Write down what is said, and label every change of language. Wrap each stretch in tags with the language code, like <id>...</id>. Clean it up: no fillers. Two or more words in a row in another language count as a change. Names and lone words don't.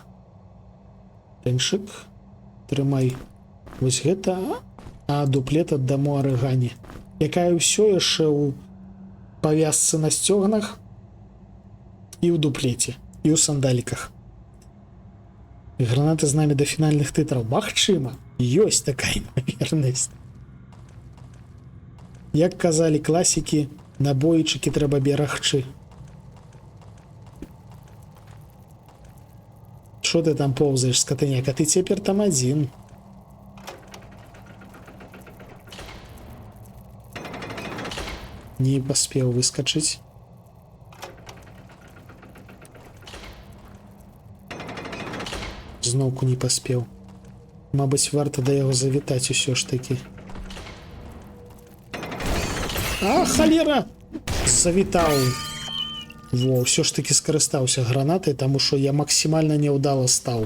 <be>Тэншык, трымай вось гэта, а дуплет аддаму арыгані, якая ўсё яшчэ ў павязцы на сцёгнах і ў дуплеце, і ў сандаліках. Гранаты з намі да фінальных тытраў. Магчыма, ёсць такая імавернасць. Як казалі класікі, набойчыкі трэба берагчы.</be> <uk>Що ти там повзаєш, скотиняка?</uk> <be>Ти цяпер там один.</be> <ru>Не поспел выскочить. Знову не поспел.</ru> <be>Мабыць, варта да яго завітаць усё ж такі. А, халера! Завітаў! Во, ўсё ж такі скарыстаўся гранатай, таму што я максімальна няўдала стаў.</be>